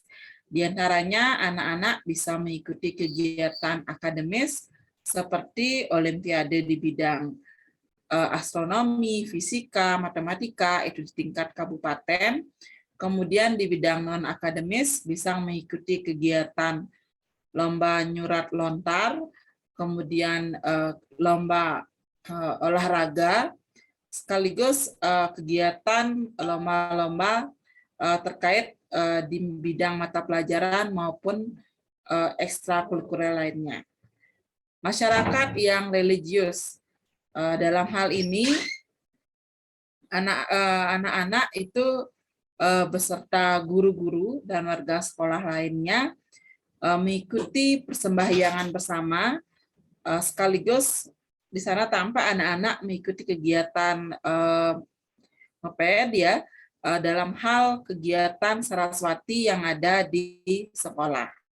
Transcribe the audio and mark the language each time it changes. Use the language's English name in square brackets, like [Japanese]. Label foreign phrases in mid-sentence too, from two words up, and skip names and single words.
[Indonesian] Di antaranya anak-anak bisa mengikuti kegiatan akademis seperti olimpiade di bidang astronomi, fisika, matematika, itu di tingkat kabupaten. Kemudian di bidang non-akademis bisa mengikuti kegiatan lomba nyurat lontar, kemudian lomba olahraga, sekaligus kegiatan lomba-lomba terkait di bidang mata pelajaran maupun ekstrakurikuler lainnya. Masyarakat yang religius, dalam hal ini anak-anak itu beserta guru-guru dan warga sekolah lainnya mengikuti persembahyangan bersama, sekaligus di sana tampak anak-anak mengikuti kegiatan ya, dalam hal kegiatan Saraswati yang ada di sekolah.